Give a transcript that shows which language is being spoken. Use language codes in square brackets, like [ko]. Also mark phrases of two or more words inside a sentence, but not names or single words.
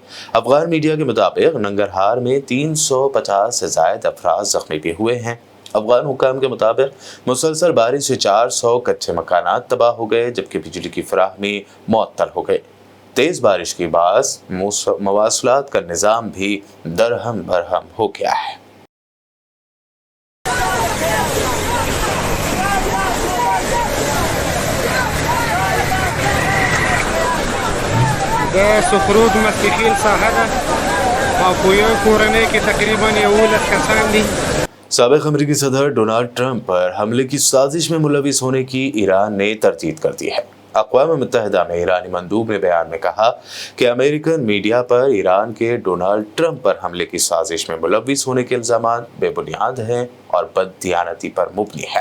[ur] افغان میڈیا کے مطابق ننگرہار میں 350 سے زائد افراد زخمی بھی ہوئے ہیں. افغان حکام کے مطابق مسلسل بارش سے 400 کچے مکانات تباہ ہو گئے، جبکہ بجلی کی فراہمی معطل ہو گئی. تیز بارش کے بعد مواصلات کا نظام بھی درہم برہم ہو گیا ہے. [ps] سفرود مسیحیل ساحه ده او په یو کورنۍ کې تقریبا 11 کسان دي। [ur] سابق امریکی صدر ڈونلڈ ٹرمپ پر حملے کی سازش میں ملوث ہونے کی ایران نے تردید کر دی ہے. اقوام متحدہ میں ایرانی مندوب نے بیان میں کہا کہ امریکن میڈیا پر ایران کے ڈونلڈ ٹرمپ پر حملے کی سازش میں ملوث ہونے کے الزامات بے بنیاد ہیں اور بددیانتی پر مبنی ہے.